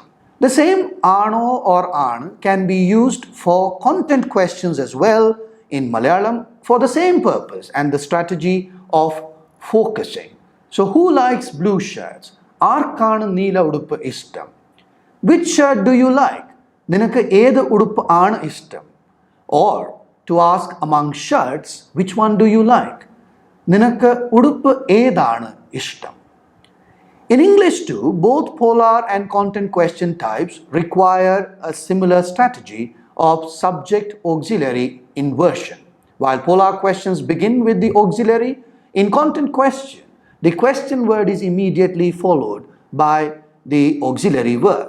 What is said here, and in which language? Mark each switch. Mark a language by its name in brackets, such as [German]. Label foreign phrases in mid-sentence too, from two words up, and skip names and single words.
[English] The same ano or an can be used for content questions as well in Malayalam for the same purpose and the strategy of focusing. So who likes blue shirts? [Malayalam] ആർക്കാണ് നീല ഉടുപ്പ് ഇഷ്ടം? [English] Which shirt do you like? [Malayalam] നിനക്ക് ഏത് ഉടുപ്പ് ആണ് ഇഷ്ടം? [English] Or to ask among shirts, which one do you like? [Malayalam] നിനക്ക് ഉടുപ്പ് ഏതാണ് ഇഷ്ടം? [English] In English too, both polar and content question types require a similar strategy of subject-auxiliary inversion. While polar questions begin with the auxiliary, in content question, the question word is immediately followed by the auxiliary verb.